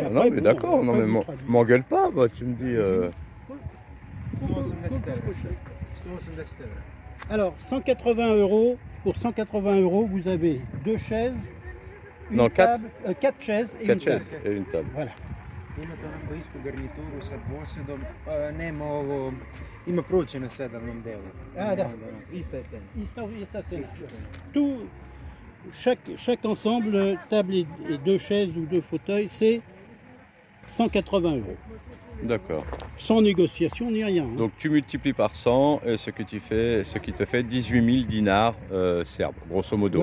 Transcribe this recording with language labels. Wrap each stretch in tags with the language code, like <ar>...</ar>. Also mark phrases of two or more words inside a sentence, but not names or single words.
<fr>Et après, non, mais bon, d'accord. Non, après, mais vous traduisez. m'engueule pas. Bah, tu me dis. 180 euro. 180 euro. Alors, 180 €. Pour 180 €, vous avez 2 chaises, une Non, quatre. table, 4 chaises et 4 une table. chaises et une table. Voilà.</fr> <sr>Imate onako istu garnituru sa dvosedom, nema ovo, ima pruće na sedarnom delu. A, da. Ista je cena.</sr> <fr>Et ça, c'est tout. Chaque ensemble, table et 2 chaises ou 2 fauteuils, c'est 180 €. D'accord. Sans négociation ni rien. Hein. Donc tu multiplies par 100 et ce qui te fait 18 000 dinars serbes, grosso modo.</fr>